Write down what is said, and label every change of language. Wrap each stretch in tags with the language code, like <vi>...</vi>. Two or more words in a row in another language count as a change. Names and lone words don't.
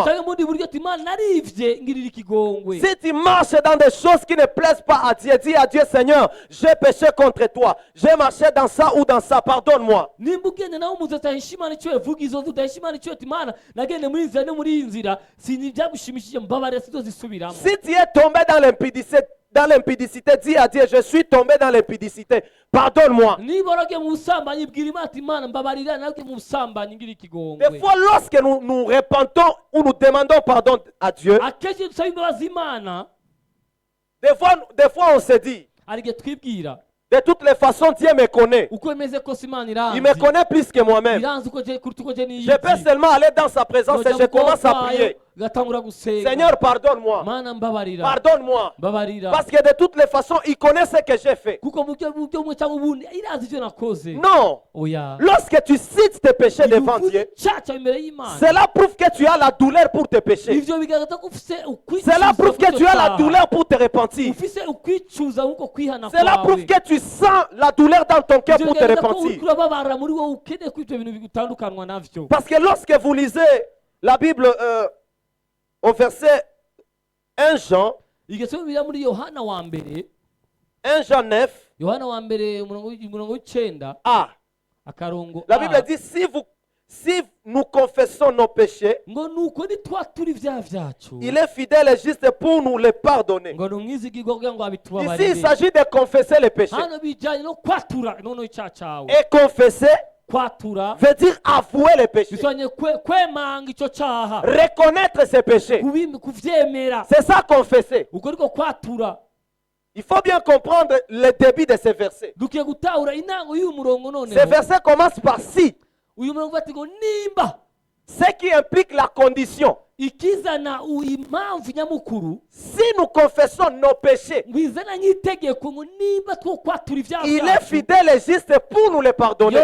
<rn>Cyangwa mundi buryo ati Imana narivye ngirira ikigongwe.</rn> <fr>Si tu marches dans des choses qui ne plaisent pas à Dieu, dis à Dieu, Seigneur, j'ai péché contre toi. J'ai marché dans ça ou dans ça, pardonne-moi.</fr> <rn>Nimba ugende nawe umuzi utahisha Imana icyo yavuga izo nzu utahisha Imana icyo ati Imana nagende muri inzira no muri iyi nzira sinibyagushimishije mbabarira sinzozisubiramo.</rn> <fr>Si tu es tombé dans l'impudicité, dis à Dieu, je suis tombé dans l'impudicité, pardonne-moi.</fr> <rn>Niba waragiye mu busambanyi bwira Imana ati Imana mbabarira nawe mu busambanyi ngira ikigongwe.</rn> <fr>Des fois, lorsque nous repentons ou nous demandons pardon à Dieu,</fr> <rn>Akenshi dusaba imbabazi Imana,</rn> <fr>des fois on se dit,</fr> <rn>hari igihe twibwira</rn> <fr>de toutes les façons, Dieu me connaît.</fr> <rn>uko bimeze kose Imana</rn> <fr>Il me</fr> <rn>iranzi.</rn> <fr>connaît plus que moi-même.</fr> <rn>Iranzi kuruta uko je niyizi.</rn> <fr>Je peux seulement aller dans sa présence et je commence à prier.</fr> <rn>gatangura gusenga.</rn> <fr>Seigneur, pardonne-moi.</fr> <rn>Mana mbabarira.</rn> <fr>Pardonne-moi.</fr> <rn>Mbabarira.</rn> <fr>Parce que de toutes les façons, il connaît ce que j'ai fait.</fr> <rn>Kuko mu buryo bumwe cyangwa ubundi irazi icyo nakoze.</rn> <fr>Non.</fr> <rn>Oya.</rn> <fr>Lorsque tu cites tes péchés devant Dieu,</fr> <rn>Icyaha imbere y'Imana.</rn> <fr>cela prouve que tu as la douleur pour tes péchés.</fr> <rn>Ivyo bigaragaza ko ufise ukwicuza.</rn> <fr>Cela prouve que tu as la douleur pour te repentir.</fr> <rn>Ufise ukwicuza nkuko kwihana kwawe.</rn> <fr>Cela prouve que tu sens la douleur dans ton cœur pour te</fr> <rn>Ivyo bigaragaza ko</rn> <fr>repentir.</fr> <rn>uriko urababara muri wowe ukeneye ko ivyo bintu bitandukanwa navyo.</rn> <fr>Parce que lorsque vous lisez la Bible au verset 1 Jean,</fr> <rn>Igesoma bira muri Yohana wa mbere.</rn> <fr>1 Jean 9,</fr> <rn>Yohana wa mbere umurongo w'icenda. A. Akarongo.</rn> <fr>La Bible dit, si nous confessons nos péchés,</fr> <rn>ngo nuko nitwatura ibyaha byacu</rn> <fr>il est fidèle et juste pour nous les pardonner.</fr> <rn>ngo numwizigirwa kugira ngo</rn> <fr>Ici, il</fr> <rn>abitubabarire.</rn> <fr>s'agit de confesser les péchés.</fr> <rn>hano bijyanye no kwatura noneho icyaha cyawe.</rn> <fr>Et confesser</fr> <rn>kwatura</rn> <fr>veut dire avouer les péchés.</fr> <rn>bisobanuye kwemanga icyo cyaha,</rn> <fr>Reconnaître ses péchés.</fr> <rn>kubyemera.</rn> <fr>C'est ça confesser.</fr> <rn>uko niko kwatura.</rn> <fr>Il faut bien comprendre le début de ces versets.</fr> <rn>dukwiye gutahura intango y'uyu murongo</rn> <fr>Ces</fr> <rn>noneho.</rn> <fr>versets commencent par si,</fr> <rn>uyu murongo bati ngo nimba,</rn> <fr>ce qui implique la condition.</fr> <rn>ikizana impamvu nyamukuru,</rn> <fr>Si nous confessons nos péchés,</fr> <rn>bizana nk'itegeko ngo nimba two kwatura ibyaha</rn> <fr>il est</fr> <rn>byacu,</rn> <fr>fidèle et juste pour nous les pardonner.</fr>